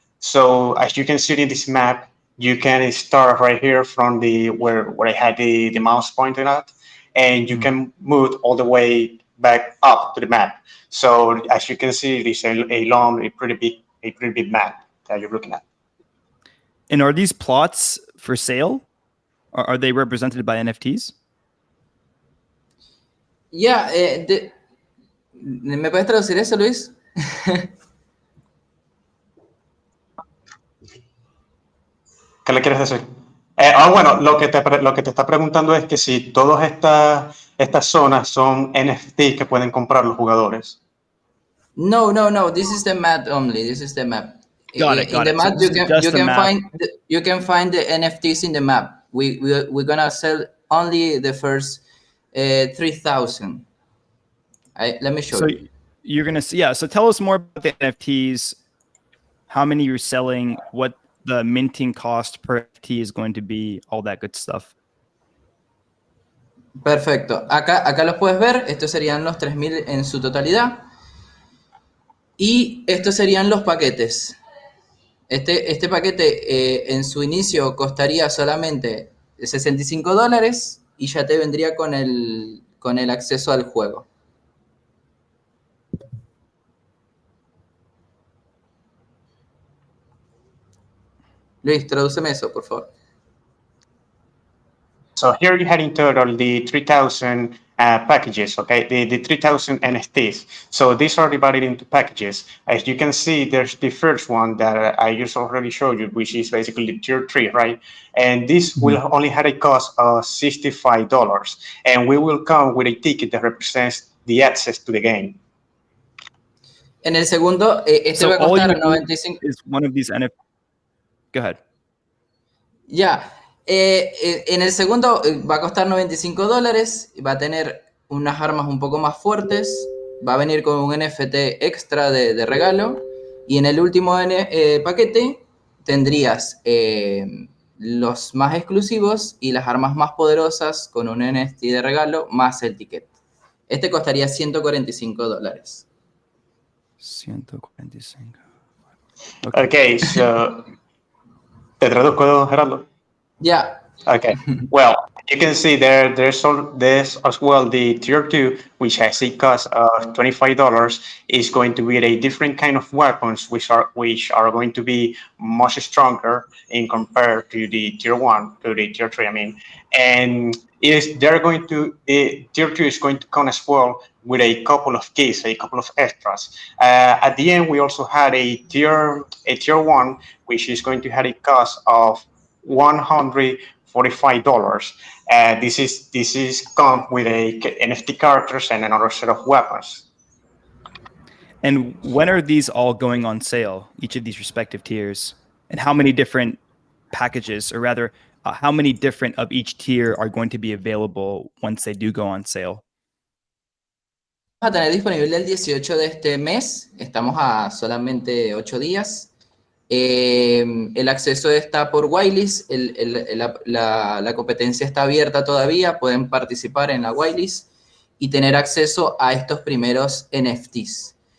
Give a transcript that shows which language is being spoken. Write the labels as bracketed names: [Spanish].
[English] So as you can see in this map, you can start right here from the where I had the mouse pointed at, and you can move all the way back up to the map. So as you can see, it is a pretty big map that you're looking at. And are these plots for sale? Are they represented by NFTs? Yeah, [Spanish] ¿me puedes traducir eso, Luis? ¿Qué le quieres decir? Bueno, lo que te está preguntando es que si todas estas zonas son NFT que pueden comprar los jugadores. [English] No. This is the map only. This is the map. Got it. In the map, So you can find the NFTs in the map. We're gonna sell only the first 3,000. Let me show you. You're gonna see, yeah. So tell us more about the NFTs. How many you're selling? What the minting cost per NFT is going to be? All that good stuff. [Spanish] Perfecto. Acá los puedes ver. Estos serían los 3.000 en su totalidad. Y estos serían los paquetes. Este paquete en su inicio costaría solamente $65 y ya te vendría con el acceso al juego. Luis, tradúceme eso, por favor. [English] So here you had in total the 3,000 packages, okay, the 3,000 NFTs. So these are divided into packages. As you can see, there's the first one that I just already showed you, which is basically the tier 3, right? And this will only have a cost of $65. And we will come with a ticket that represents the access to the game. [Spanish] En el segundo, este va a costar 95. [English] Is one of these NFTs. Go ahead. [Spanish] Ya. En el segundo va a costar $95, va a tener unas armas un poco más fuertes, va a venir con un NFT extra de regalo, y en el último paquete tendrías los más exclusivos y las armas más poderosas con un NFT de regalo más el ticket. Este costaría $145. 145. [English] Okay, so [Spanish] ¿te traduzco, Gerardo? [English] Yeah. Okay. Well, you can see there's as well the tier 2, which has a cost of $25, is going to be a different kind of weapons, which are going to be much stronger in compared to the tier 1 to the tier 3. I mean, and tier 2 is going to come as well with a couple of keys, a couple of extras. At the end, we also had a tier 1, which is going to have a cost of $145. This is come with a NFT characters and another set of weapons. And when are these all going on sale? Each of these respective tiers, and how many different packages, or rather, how many different of each tier are going to be available once they do go on sale? [Spanish] Vamos a tener disponible el 18 de este mes. Estamos a solamente 8 días. El acceso está por whitelist, la competencia está abierta todavía, pueden participar en la whitelist y tener acceso a estos primeros NFTs.